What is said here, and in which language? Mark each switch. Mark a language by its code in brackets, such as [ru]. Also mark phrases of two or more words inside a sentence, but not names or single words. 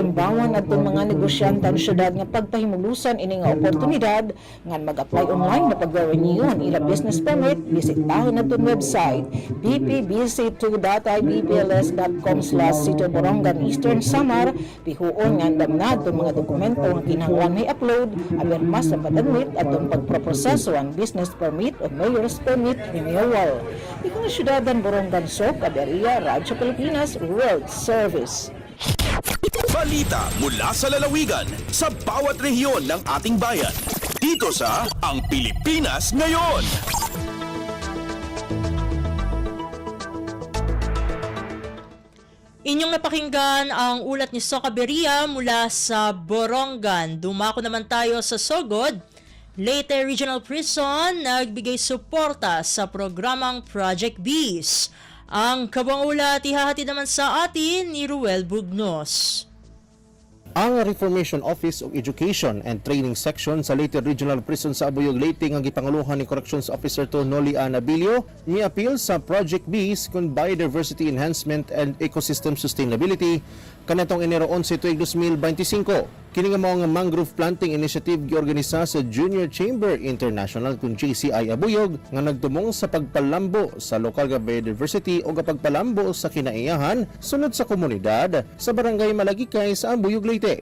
[war] Limbawan at tun mga negosyante ang syudad nga pagpahimulusan ini nga oportunidad nga mag- [en] apply online [war] na pag-renew ang ila [en] business permit [war] bisitahin na tun website bpbc2.ibpls.com/Sitio Borongan Eastern Samar pihuon nga andam na itong mga dokumento nga kinahanglan may upload agar mas napadagmit at itong pagproproseso ang [en] business permit [war] o [en] mayor's permit renewal. [war] Ikaw na syudadan Borongan Sok, Caberia, Radyo Pilipinas, World Service. [tl] Balita mula sa lalawigan sa bawat rehiyon ng ating bayan. Dito sa Ang Pilipinas Ngayon. Inyong napakinggan ang ulat ni Socaberia mula sa Borongan. Dumako naman tayo sa Sogod. Leyte Regional Prison nagbigay suporta sa programang Project Bees. Ang kabang ulat ihahatid naman sa atin ni Ruel Bugnos. [ceb] Ang Reformation Office of Education and Training Section sa Leyte Regional Prison sa Abuyog, Leyte ang gipanguluhan ni Corrections Officer to Noli Anabilio ni-appeal sa Project Bees kung Biodiversity Enhancement and Ecosystem Sustainability kanatong Enero 11 tuig 2025. Kini nga mga [en] mangrove planting initiative [ceb] giorganisa sa Junior Chamber International kung JCI Abuyog nga nagtumong sa pagpalambo sa lokal nga biodiversity o pagpalambo sa kinaiyahan sunod sa komunidad sa barangay Malagikay sa Abuyog, Leyte.